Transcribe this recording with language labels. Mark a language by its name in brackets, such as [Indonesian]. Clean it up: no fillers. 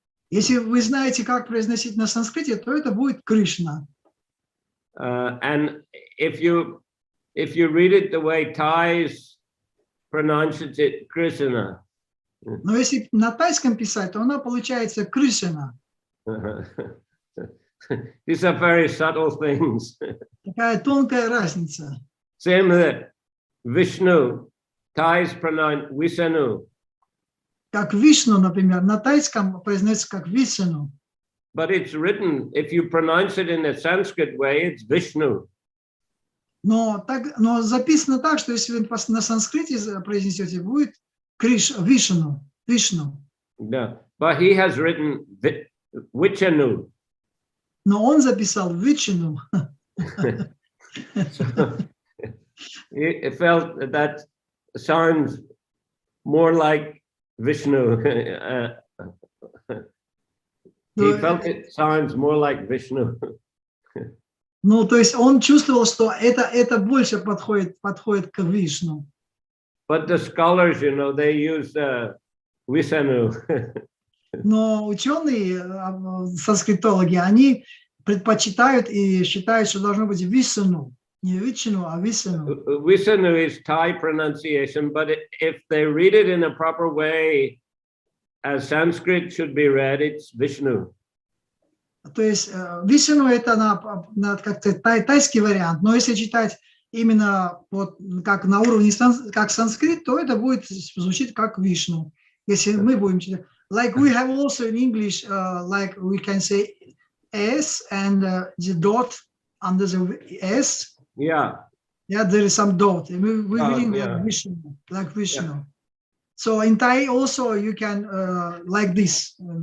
[Russian] Если вы знаете, как произносить на санскрите, то это будет Кришна. [English] And if you read it the way Thais pronounces it, Krishna. [Russian] Но если на тайском писать, то она получается Кришна. [English] These are very subtle things. [Russian] Такая тонкая разница. [English] Same with Vishnu. Thais pronounce Vishnu. [Russian] Как Вишну, например, на тайском произносится как Вишну. [English] But it's written, if you pronounce it in the Sanskrit way, it's Vishnu. [Russian] Но записано так, что если вы на санскрите произнесете, будет Вишну. Yeah. [English] But he has written Vichanu. [Russian] Но он записал Вичну. [English] So, he felt that sounds more like Vishnu. He felt it sounds more like Vishnu. [Russian] Ну, то есть он чувствовал, что это больше подходит к Вишну. [English] But the scholars, they use Vishnu. [Russian] Но ученые, санскритологи, они предпочитают и считают, что должно быть Вишну. Не Вишну, а Вишну. [English] Vishnu is Thai pronunciation, but if they read it in a proper way, as Sanskrit should be read, it's Vishnu. [Russian] То есть Вишну это как-то тайский вариант, но если читать именно вот как на уровне как санскрит, то это будет звучить как Вишну. Если мы будем читать, [English] like we have also in English, like we can say S and the dot under the S. Yeah. Yeah, there is some dot. We're reading like Vishnu. Yeah. So in Thai also you can like this.